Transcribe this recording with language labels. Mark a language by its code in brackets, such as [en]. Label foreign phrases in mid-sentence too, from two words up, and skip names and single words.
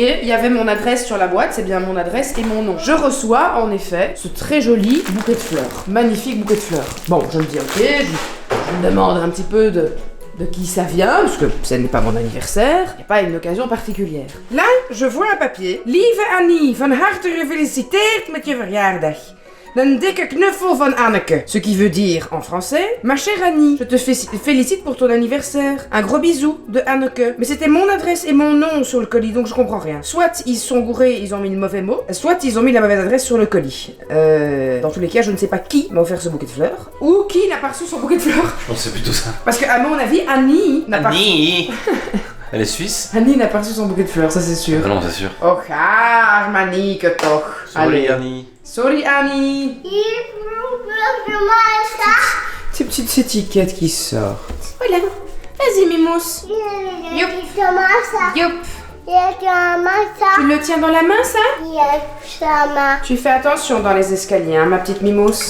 [fr] Il y avait mon adresse sur la boîte, c'est bien mon adresse et mon nom. Je reçois en effet ce très joli bouquet de fleurs, magnifique bouquet de fleurs. Bon, je me dis ok, je me demande un petit peu de qui ça vient, parce que ce n'est pas mon anniversaire, il n'y a pas une occasion particulière. Là, je vois un papier. [nl] Lieve Annie, van harte gefeliciteerd met je verjaardag. Een dikke knuffel van Anneke. [fr] Ce qui veut dire, en français, ma chère Annie, je te félicite pour ton anniversaire. Un gros bisou de Anneke. Mais c'était mon adresse et mon nom sur le colis, donc je comprends rien. Soit ils sont gourés, ils ont mis le mauvais mot, soit ils ont mis la mauvaise adresse sur le colis. Dans tous les cas, je ne sais pas qui m'a offert ce bouquet de fleurs, ou qui n'a pas reçu son bouquet de fleurs. Je pense que c'est plutôt ça. Parce qu'à mon avis, Annie n'a pas reçu... Annie Elle est suisse? Annie n'a pas reçu son bouquet de fleurs, ça c'est sûr. Ah non, c'est sûr. [nl] Och, Annie, que toch. Sorry Annie. Sorry Annie. [fr] Ces petites étiquettes qui sortent. Voilà. Vas-y Mimous. Youp. Youp. Tu le tiens dans la main ça? Tu fais attention dans les escaliers, hein, ma petite Mimous.